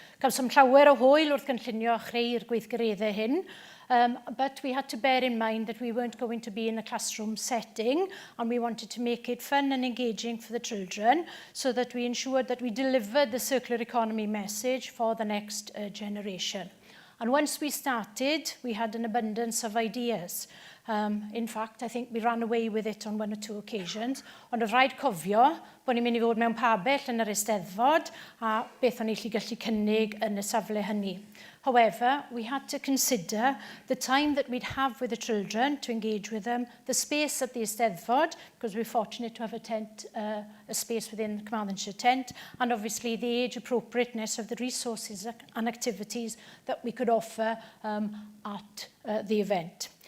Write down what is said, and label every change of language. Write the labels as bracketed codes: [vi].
[cy] Gawsom llawer o hwyl wrth gynllunio a chreu'r gweithgareddau hyn, [en] but we had to bear in mind that we weren't going to be in a classroom setting, and we wanted to make it fun and engaging for the children so that we ensured that we delivered the circular economy message for the next generation. And once we started, we had an abundance of ideas. In fact, I think we ran away with it on one or two occasions. [cy] Ond oedd rhaid cofio bod ni'n mynd i fod mewn pabell yn yr Eisteddfod a beth o'n i gallu cynnig yn y safle hynny. [en] However, we had to consider the time that we'd have with the children to engage with them, the space at the Eisteddfod, because we're fortunate to have a tent, a space within the Carmarthenshire tent, and obviously the age appropriateness of the resources and activities that we could offer at the event.